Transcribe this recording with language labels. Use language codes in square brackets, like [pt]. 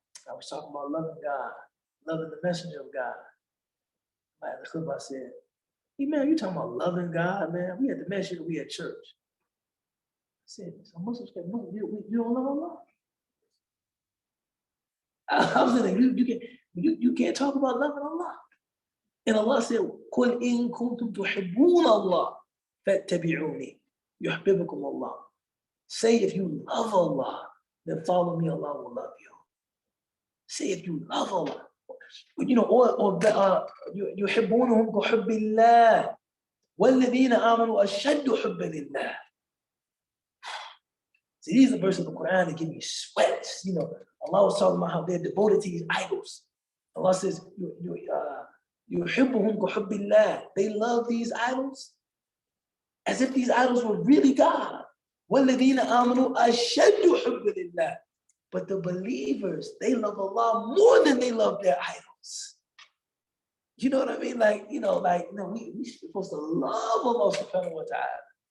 [en] I was talking about loving God, loving the messenger of God. The khutbah said, hey man, you talking about loving God, man? We had the messenger, we had church. I said, so Muslims say, no, you don't love Allah. I was saying, you can't talk about loving Allah. And Allah said, [ar] قُلْ إِن كُنْتُمْ تُحِبُّونَ اللَّهَ فَاتَّبِعُونِي يُحْبِبُكُمُ اللَّهُ. [en] Say if you love Allah, then follow me, Allah will love you. Say if you love Allah. You know, or [ar] يُحِبُّونَهُمْ كَحُبِّ اللَّهِ وَالَّذِينَ آمَنُوا أَشَدُّ حُبًّا لِلَّهِ. [en] See, these are the verses of the Quran that give me sweats. You know, Allah was talking about how they're devoted to these idols. Allah says, [ar] يُحِبُّهُمْ كَحُبِّ اللَّهِ. [en] They love these idols as if these idols were really God. [ar] وَالَّذِينَ آمَنُوا أَشَدُّ حُبًّا لِلَّهِ. [en] But the believers, they love Allah more than they love their idols. You know what I mean? Like, we're supposed to love Allah subhanahu wa ta'ala.